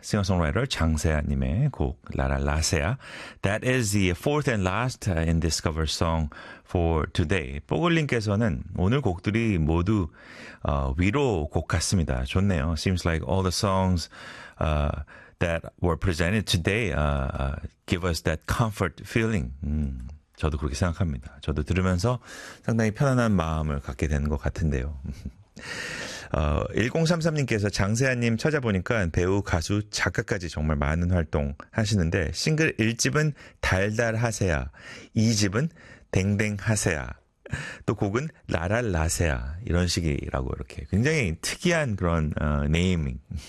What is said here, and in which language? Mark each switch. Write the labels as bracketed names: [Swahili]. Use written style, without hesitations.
[Korean] 싱어송라이터 장세아님의 곡, 라랄 라세아. [English] That is the fourth and last in Discover Song for today. [Korean] 뽀글님께서는 오늘 곡들이 모두 위로 곡 같습니다. 좋네요. [English] Seems like all the songs that were presented today give us that comfort feeling. [Korean] 저도 그렇게 생각합니다. 저도 들으면서 상당히 편안한 마음을 갖게 되는 것 같은데요. 1033님께서 장세아님 찾아보니까 배우, 가수, 작가까지 정말 많은 활동 하시는데, 싱글 1집은 달달하세야, 2집은 댕댕하세야, 또 곡은 라랄라세야, 이런 식이라고 이렇게 굉장히 특이한 그런, 네이밍.